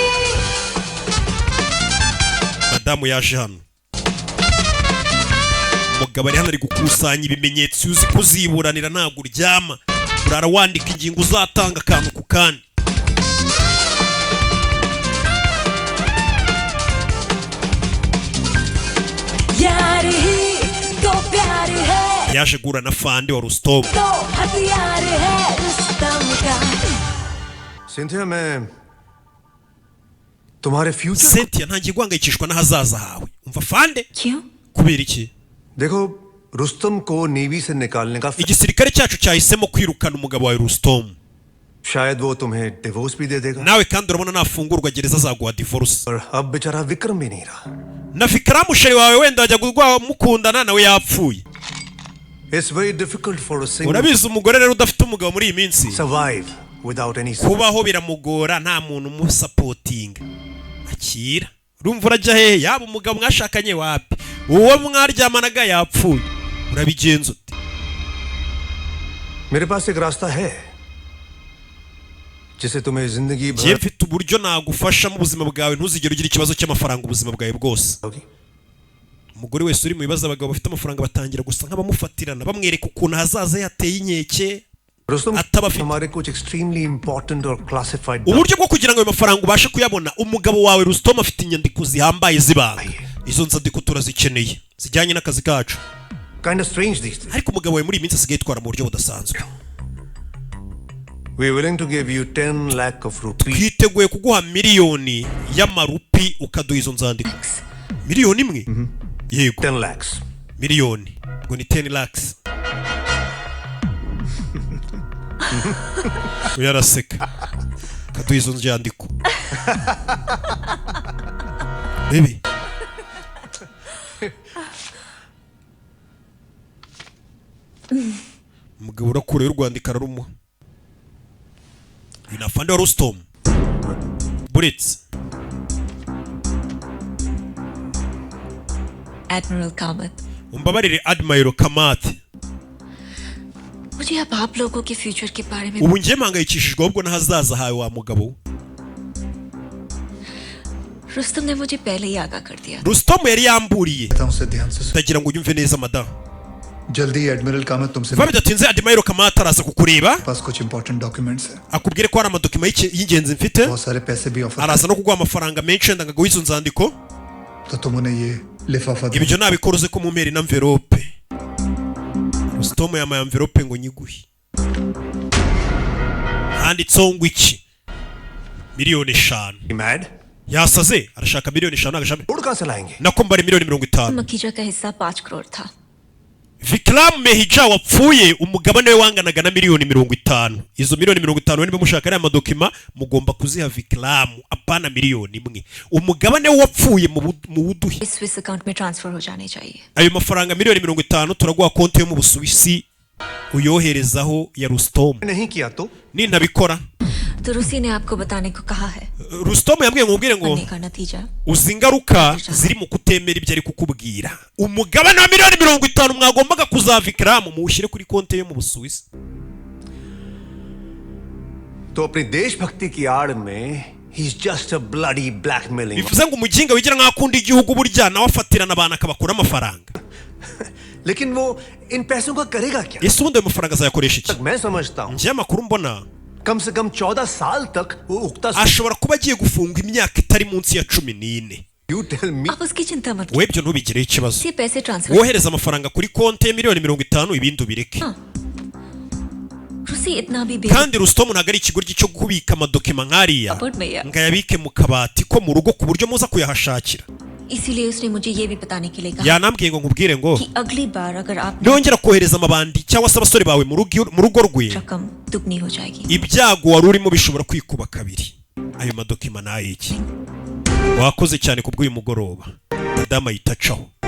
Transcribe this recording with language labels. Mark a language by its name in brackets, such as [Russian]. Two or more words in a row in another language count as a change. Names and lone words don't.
[Kinyarwanda] madamu yaje hano umugabo ari hano ari gukusanya ibimenyetso uzi kuziburanira ntabwo uryama urara wandika ingingo uzatanga akantu ku kandi yaje gura na fande wa Rustom [Hindi] Cynthia मैं तुम्हारे फ्यूचर [Kinyarwanda] Cynthia ntangiye guhangayikishwa n'ahazaza hawe umva fande kubera iki [Hindi] देखो रुस्तम को नेवी से निकालने का [Kinyarwanda] igisirikare cyacu cyahisemo kwirukana umugabo wa Rustom [Hindi] शायद वो तुम्हें डिवोर्स भी दे देगा [Kinyarwanda] nawe kandi urabona nafungurwa gereza azaguha divorce [Hindi] और अब बेचारा विक्रम भी नहीं रहा [Kinyarwanda] na Vikram musheri wawe wenda ajya gurwa mukundana nawe yapfuye [English] It's very difficult for a single [Kinyarwanda] urabizi umugore rero udafite umugabo muri iyi minsi [English] survive without any [Kinyarwanda] kubaho biramugora nta muntu umusapotinga akira urumva urajya hehe yaba umugabo mwashakanye wapi uwo mwaryamanaga yapfuye urabigenza ute [Hindi] मेरे पास एक रास्ता है जिसे तुम्हें जिंदगी [Kinyarwanda] भर mfite uburyo nagufasha mu buzima bwawe ntuzigere ugira ikibazo cy'amafaranga ubuzima bwawe bwose umugore wese uri mu bibazo abagabo bafite amafaranga batangira gusa nk'abamufatirana bamwereka ukuntu hazaza yateye inkeke [Hindi] हमारे कुछ [English] extremely important or classified [Kinyarwanda] uburyo bwo kugira ngo ayo mafaranga ubashe kuyabona umugabo wawe Rustom afite inyandiko zihambaye zibanga izo nzandiko turazikeneye zijyanye n'akazi kacu [English] kind of strange these days [Kinyarwanda] ariko umugabo wawe muri iyi minsi asigaye yitwara mu buryo budasanzwe [English] we are willing to give you 10 lakh of rupees [Kinyarwanda] twiteguye kuguha miliyoni y'amarupi ukaduha izo nzandiko miliyoni imwe yego [English] 10 lakhs [Kinyarwanda] miliyoni ngo ni 10 lakhs uyaraseka kaduha izo nzandiko baby umugabo urakura y'urwandiko ararumuha uyu ni afande wa Rustom buretse [English] Admiral Kamath [Kinyarwanda] umbabarire Admiral Kamath [Hindi] मुझे अब आप लोगों के फ्यूचर के बारे में [Kinyarwanda] ubu ngiye mpangayikishijwe ahubwo n'ahazaza hawe wa mugabo [Hindi] रुस्तम ने मुझे पहले ही आगाह कर दिया [Kinyarwanda] Rustom yari yamburiye ndagira ngo unyumve neza madam [Hindi] जल्दी एडमिरल कामत तुमसे [Kinyarwanda] bidatinze Admiral Kamath araza kukureba [Hindi] पास कुछ [English] important documents [Hindi] है [Kinyarwanda] akubwire ko hari amadokima y'ingenzi mfite [Hindi] बहुत सारे पैसे भी ऑफर [Kinyarwanda] araza no kuguha amafaranga menshi wenda ngo izo nzandiko [Hindi] तो तुम उन्हें ये लिफाफा दो [Kinyarwanda] ibyo nabikora uze ko mumpera na envelope Rustom yamaye envelope ngo nyiguhe handitseho ngo iki miliyoni 5 [English] mad [Kinyarwanda] yasaze arashaka miliyoni 5 agashami [Hindi] उड़ कहां से लाएंगे [Kinyarwanda] nako mbare miliyoni 50 [Hindi] मकीजा का हिस्सा 5 करोड़ था [Kinyarwanda] Vikram Mehija wapfuye umugabane we wanganaga na miliyoni 50 izo miliyoni 50 niba mushaka ari amadokima mugomba kuziha Vikram apana miliyoni imwe umugabane we wapfuye mu buduhi [English] Swiss account [Hindi] में ट्रांसफर हो जाने चाहिए [Kinyarwanda] ayo mafaranga miliyoni 50 turaguha konti yo mu Busuwisi uyoherezaho ya Rustom [Hindi] नहीं किया तो nintabikora तो रूसी ने आपको बताने को कहा है [Kinyarwanda] Rustom yambwiye ngubwire ngo [Hindi] का नतीजा [Kinyarwanda] uzi ingaruka ziri mu kutemera ibyo ari kukubwira umugabane wa miliyoni 50 mwagombaga kuza Vikram muwushyire kuri konti yo mu Busuwisi [Hindi] तो अपनी देशभक्ति की आड़ में [English] he's just a bloody blackmailing [Kinyarwanda] bivuze ngo umuginga wigira nk'akunda igihugu burya nawe afatirana abantu akabakura amafaranga [Hindi] लेकिन वो इन पैसों का करेगा क्या [Kinyarwanda] ese ubundi ayo mafaranga azayakoresha iki [Hindi] मैं समझता हूं [Kinyarwanda] njye amakuru mbona [Hindi] कम से कम 14 साल तक वो उगता [Kinyarwanda] ashobora kuba agiye gufungwa imyaka itari munsi ya 14 [English] you tell me [Hindi] आप उसकी चिंता मत [Kinyarwanda] we byo ntubigireho ikibazo [Hindi] ये पैसे ट्रांसफर [Kinyarwanda] wohereza amafaranga kuri konti ya miliyoni 50 ibindi ubireke [Hindi] रूसी इतना भी [Kinyarwanda] kandi Rustom ntabwo ari ikigoryi cyo kubika amadokima nk'ariya ngo ayabike mu kabati ko mu rugo ku buryo muza kuyahashakira [Hindi] इसीलिए उसने मुझे ये भी बताने के लिए कहा [Kinyarwanda] yanambwiye ngo nkubwire ngo [Hindi] कि अगली बार अगर आप [Kinyarwanda] nongera kohereza amabandi cyangwa se abasore bawe mu rugo rwe [Hindi] रकम दुगनी हो जाएगी [Kinyarwanda] ibyago wari urimo bishobora kwikuba kabiri ayo madokima n'ayiki wakoze cyane kubw'uyu mugoroba madama yitacaho